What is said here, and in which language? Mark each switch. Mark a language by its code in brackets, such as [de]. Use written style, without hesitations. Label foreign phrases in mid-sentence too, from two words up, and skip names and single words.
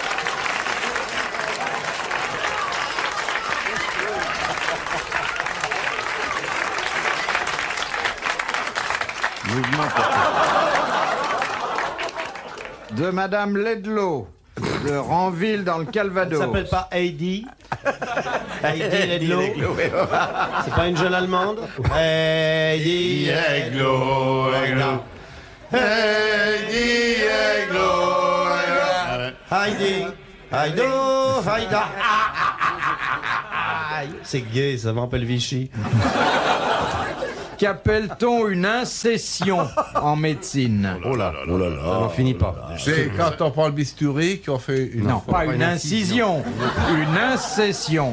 [fr] Mouvement. De Madame Ledlow, de Ranville dans le Elle Calvados. s'appelle pas Heidi. Heidi Ledlow. C'est pas une jeune allemande. Heidi Eglo, eglo. Heidi, eglo, eglo. Heidi. Heido, Haïda. C'est gay, ça me rappelle Vichy. Qu'appelle-t-on une incession en médecine? Oh là là là là. Ça n'en finit pas. C'est quand on prend le bistouri qu'on fait une... Non, pas une incision, une incession.